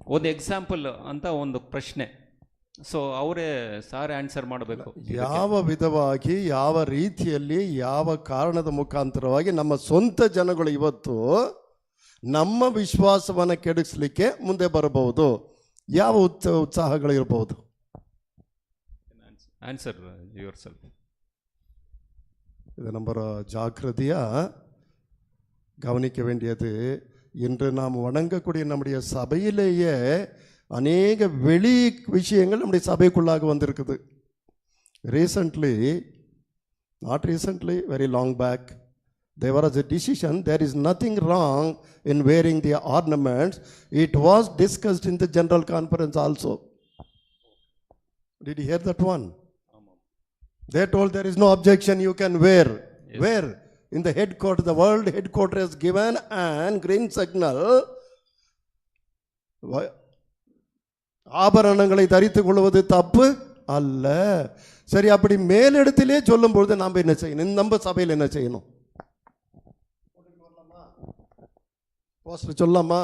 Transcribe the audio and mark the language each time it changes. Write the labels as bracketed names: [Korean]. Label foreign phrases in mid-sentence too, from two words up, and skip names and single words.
[Kannada] ಒಂದು ಎಕ್ಸಾಂಪಲ್ ಅಂತ ಒಂದು ಪ್ರಶ್ನೆ. ಸೊ ಅವರೇ ಸಾರ್ ಆನ್ಸರ್ ಮಾಡಬೇಕು. ಯಾವ ವಿಧವಾಗಿ, ಯಾವ ರೀತಿಯಲ್ಲಿ, ಯಾವ ಕಾರಣದ ಮುಖಾಂತರವಾಗಿ ನಮ್ಮ ಸ್ವಂತ ಜನಗಳು ಇವತ್ತು ನಮ್ಮ ವಿಶ್ವಾಸವನ್ನು ಕೆಡಿಸ್ಲಿಕ್ಕೆ ಮುಂದೆ ಬರಬಹುದು? ಯಾವ உற்சாகಗಳಿರಬಹುದು? [English] answer your self. [Tamil] இது நம்ம ஜாக்கிரதையாக கவனிக்க வேண்டியது. இன்று நாம் வணங்கக்கூடிய நம்முடைய சபையிலேயே அநேக வெளி விஷயங்கள் நம்முடைய சபைக்குள்ளாக வந்திருக்குது. [English] recently, not recently, very long back, there was a decision, there is nothing wrong in wearing the ornaments. It was discussed in the general conference also. Did you hear that one? They told there is no objection, you can wear. Yes. Where? In the headquarters, the world headquarters has given an green signal. [Tamil] ஆபரணங்களை தரித்துக் கொள்வது தப்பு அல்ல. சரி, அப்படி மேலிடத்திலே சொல்லும் பொழுது நாம் என்ன செய்யணும்? நம்ம சபையில் என்ன செய்யணும்? சொல்லலாமா?